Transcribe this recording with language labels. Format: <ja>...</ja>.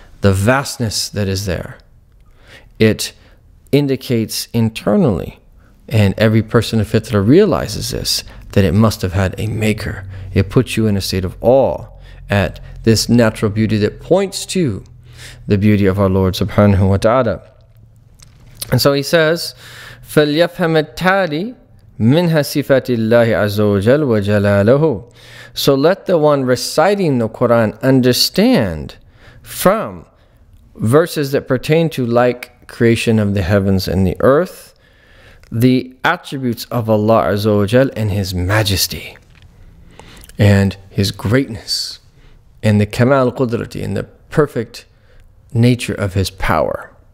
<en>The vastness that is there, it indicates internally, and every person of fitra realizes this, that it must have had a maker. It puts you in a state of awe at this natural beauty that points to the beauty of our Lord subhanahu wa ta'ala. And so he says,</en> <ar>فَلْيَفْهَمَ التَّالِي مِنْهَا صِفَاتِ اللَّهِ عَزَّ وَجَلَّ وَجَلَالُهُ.</ar> <en>So let the one reciting the Quran understand from verses that pertain to like creation of the heavens and the earth, the attributes of Allah Azza wa Jal and His majesty and His greatness and the kamal qudrati and the perfect nature of His power.</en>